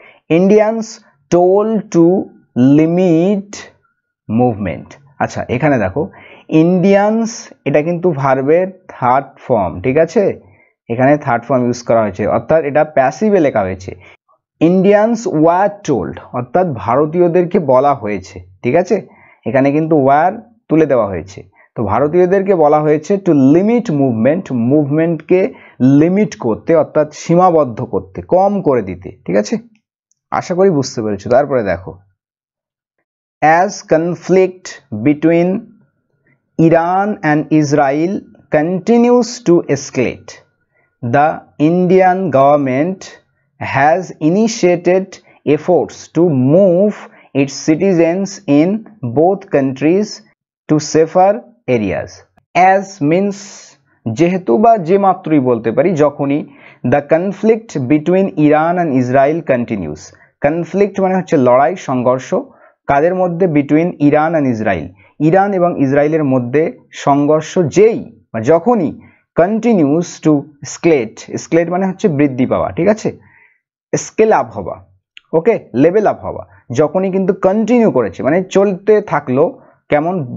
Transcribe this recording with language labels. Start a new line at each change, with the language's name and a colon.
English: Indians told to limit movement
Bangla: আচ্ছা এখানে দেখো ইন্ডিয়ানস এটা কিন্তু ভার্বের থার্ড ফর্ম ঠিক আছে এখানে থার্ড ফর্ম ইউজ করা হয়েছে অর্থাৎ এটা প্যাসিভে লেখা হয়েছে
English: Indians were told
Bangla: অর্থাৎ ভারতীয়দেরকে বলা হয়েছে ঠিক আছে এখানে কিন্তু ওয়ার তুলে দেওয়া হয়েছে তো ভারতীয়দেরকে বলা হয়েছে টু লিমিট মুভমেন্টকে লিমিট করতে, অর্থাৎ সীমাবদ্ধ করতে, কম করে দিতে। ঠিক আছে, আশা করি বুঝতে পেরেছো।
English: তারপরে দেখো, as conflict between Iran and Israel continues to escalate, the Indian government has initiated efforts to move its citizens in both countries to safer areas.
Bangla: As means যেহেতু বা যে মাত্রই বলতে পারি, যখনই
English: the conflict between Iran and Israel continues,
Bangla: conflict মানে হচ্ছে লড়াই, সংঘর্ষ, কাদের মধ্যে?
English: between Iran and Israel,
Bangla: Iran এবং ইসরায়েলের মধ্যে সংঘর্ষ যেই বা যখনই
English: continues to escalate
Bangla: মানে হচ্ছে বৃদ্ধি পাওয়া, ঠিক আছে, স্কেল আপ হওয়া, ওকে, লেভেল আপ হওয়া, যখনই কিন্তু কন্টিনিউ করেছে মানে চলতে থাকলো, কেমন?